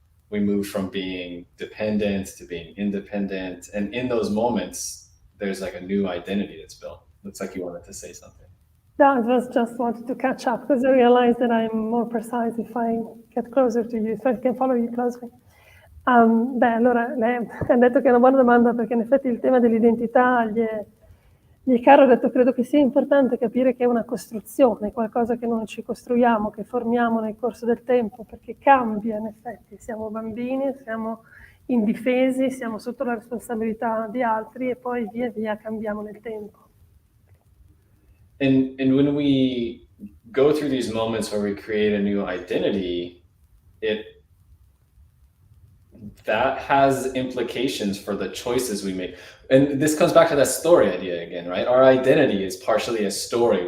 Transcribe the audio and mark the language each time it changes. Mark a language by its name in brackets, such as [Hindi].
[English] We move from being dependent to being independent. And in those moments, there's like a new identity that's built. Looks like you wanted to say something. No, I was just wanted to catch up because I realized that I'm more precise if I get closer to you, if I can follow you closely. [Italian] Allora, lei ha detto che è una buona domanda perché in effetti il tema dell'identità gli è caro. Ha detto credo che sia importante capire che è una costruzione, qualcosa che non ci costruiamo, che formiamo nel corso del tempo, perché cambia in effetti. Siamo bambini, siamo indifesi, siamo sotto la responsabilità di altri e poi via via cambiamo nel tempo. [English] And when we go through these moments where we create a new identity, that has implications for the choices we make. And this comes back to that story idea again, right? Our identity is partially a story.